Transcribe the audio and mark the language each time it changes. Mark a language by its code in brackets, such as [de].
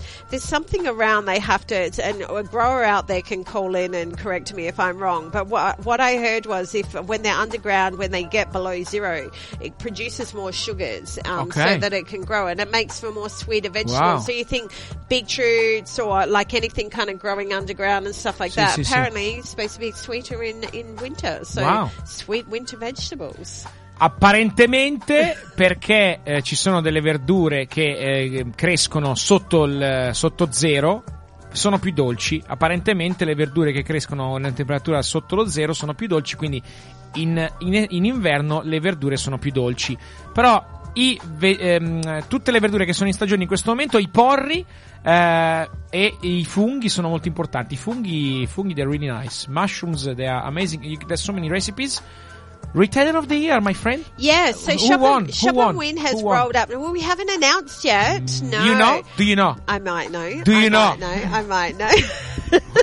[en] There's something around they have to, and a grower out there can call in and correct me if I'm wrong, but what I heard was if when they're underground, when they get below zero, it produces more sugars so that it can grow, and it makes for more sweeter vegetables. Wow. So you think beetroots or like anything kind of growing underground and stuff like that, apparently it's supposed to be sweeter in winter, so wow. Sweet winter vegetables. [it] Apparentemente perché ci sono delle verdure che crescono sotto zero. Sono più dolci, apparentemente le verdure che crescono a una temperatura sotto lo zero sono più dolci, quindi in inverno le verdure sono più dolci. Però tutte le verdure che sono in stagione in questo momento, i porri e i funghi sono molto importanti. I funghi [en] they're really nice, mushrooms they are amazing, there's so many recipes. Retailer of the year, my friend. Yes. Yeah, so Shop and Win has rolled up. Well, we haven't announced yet. No. You know? Do you know? I might know. Do you I know? Might know? I might know.